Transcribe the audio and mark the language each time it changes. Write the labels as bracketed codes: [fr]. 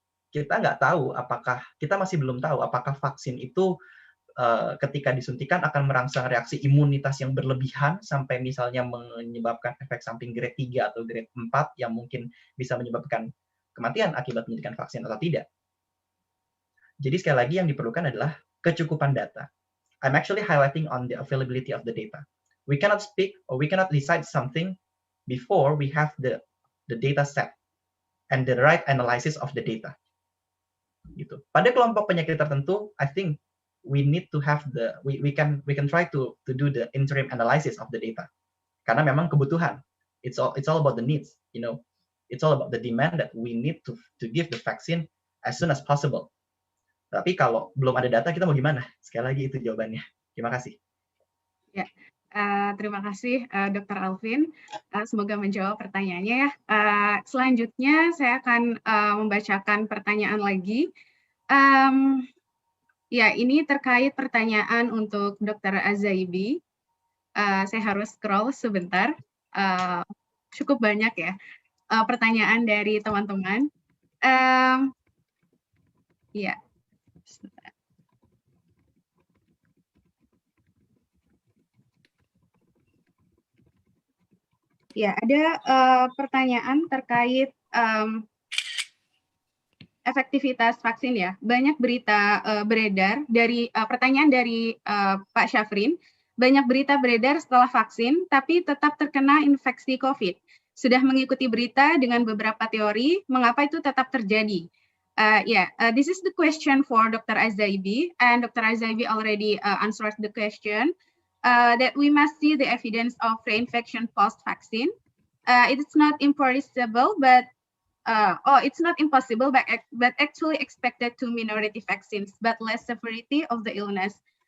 [id] Kita masih belum tahu apakah vaksin itu ketika disuntikan akan merangsang reaksi imunitas yang berlebihan sampai misalnya menyebabkan efek samping grade 3 atau grade 4 yang mungkin bisa menyebabkan kematian akibat menyuntikan vaksin atau tidak. Jadi sekali lagi yang diperlukan adalah kecukupan data. [en] I'm actually highlighting on the availability of the data. We cannot speak or we cannot decide something before we have the data set and the right analysis of the data. Gitu. [id] Pada kelompok penyakit tertentu, [en] I think we need to have we can try to do the interim analysis of the data. [id] Karena memang kebutuhan. [en] It's all about the needs, you know. It's all about the demand that we need to give the vaccine as soon as possible. [id] Tapi kalau belum ada data, kita mau gimana? Sekali lagi itu jawabannya. Terima kasih. Ya, terima kasih Dr. Alvin. Semoga menjawab pertanyaannya ya. Selanjutnya saya akan membacakan pertanyaan lagi. Ya, ini terkait pertanyaan untuk Dr. Azaibi. Saya harus scroll sebentar. Cukup banyak ya pertanyaan dari teman-teman. Ya. Ya, ada pertanyaan terkait efektivitas vaksin ya. Banyak berita beredar dari pertanyaan dari Pak Syafrin. Banyak berita beredar setelah vaksin, tapi tetap terkena infeksi COVID. Sudah mengikuti berita dengan beberapa teori, mengapa itu tetap terjadi? [en] This is the question for Dr. Azaibi, and Dr. Azaibi already answered the question. That we must see the evidence of reinfection post-vaccine. It's not impossible, but it's not impossible, but actually expected to minority vaccines, but less severity of the illness.